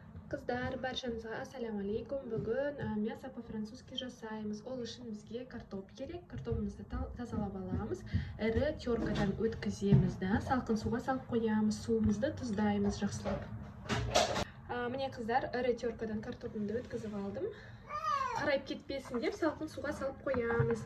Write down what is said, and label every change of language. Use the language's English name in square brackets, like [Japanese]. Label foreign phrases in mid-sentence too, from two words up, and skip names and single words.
[Kazakh] Қыздар, баршаңызға [Arabic] السلام عليكم. [Kazakh] Бүгін [Russian] мясо по-французски [Kazakh] жасаймыз. Ол үшін бізге картоп керек. Картопымызды тазалап аламыз. Ірі теркадан өткіземіз да, салқын суға салып қоямыз. Суымызды тұздаймыз жақсылап. Міне қыздар, ірі теркадан картопымды өткізіп алдым. Қарайып кетпесін деп салқын суға салып қоямыз.